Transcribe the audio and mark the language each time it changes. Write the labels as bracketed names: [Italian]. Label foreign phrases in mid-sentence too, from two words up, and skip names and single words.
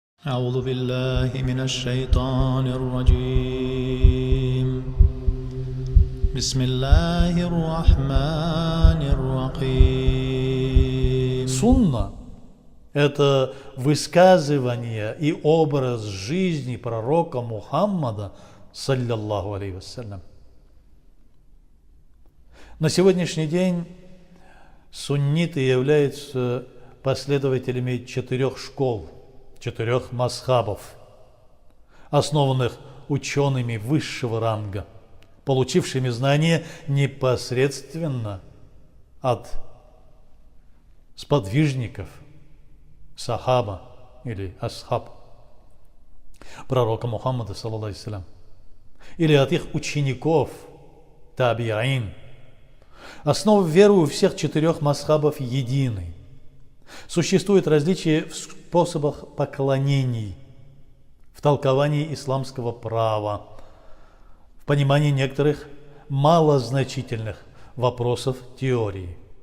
[Arabic] أعوذ بالله من الشيطان الرجيم بسم الله الرحمن الرحيم. [Russian] Сунна – это высказывание и образ жизни пророка Мухаммада, [Arabic] صلى الله عليه وسلم. [Russian] На сегодняшний день сунниты являются последователями 4 школ, 4 мазхабов, основанных учеными высшего ранга, получившими знания непосредственно от сподвижников, сахаба или асхаб пророка Мухаммада, [Arabic] صلى الله عليه وسلم, [Russian] или от их учеников, табиин. Основа веры у всех 4 мазхабов единой. Существует различия в способах поклонений, в толковании исламского права, в понимании некоторых малозначительных вопросов теории.